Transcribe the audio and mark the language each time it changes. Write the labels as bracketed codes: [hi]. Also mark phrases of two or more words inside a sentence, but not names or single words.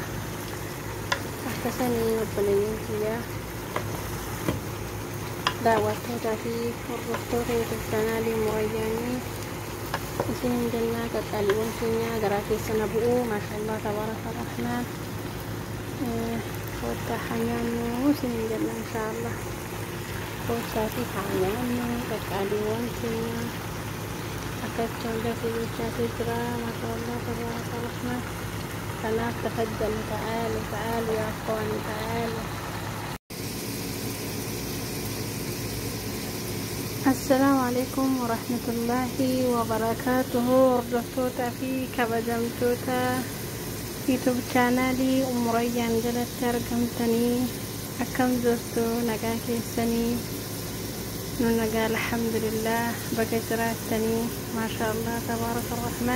[om] Akkasanii obboleeyyan kiyyaa daawwattootaa fi hordoftoota YouTube chaanaalii Murayyaanii isinin jannaa qaqqaaliiwwan keenya garaa keessana bu'uu [ar] ما شاء الله تبارك الرحمن [om] koottaa hanyaannu isinin janna inshaallah. Koottaa fi hanyaannu qaqqaaliiwwan keenya akkatti hunda fiigichaatee jira [ar] ما شاء الله تبارك الرحمن. كناف تفضلوا تعالوا تعالوا يا اخواني تعالوا. السلام عليكم ورحمة الله وبركاته. [om] hordoftoota fi kabajamtoota YouTube channelii Umu Rayyaan jalatti argamtanii akkam jirtu nagaa keessanii? Nu nagaa alhamdulillah baga jiraattanii [ar] ما شاء الله تبارك الرحمن.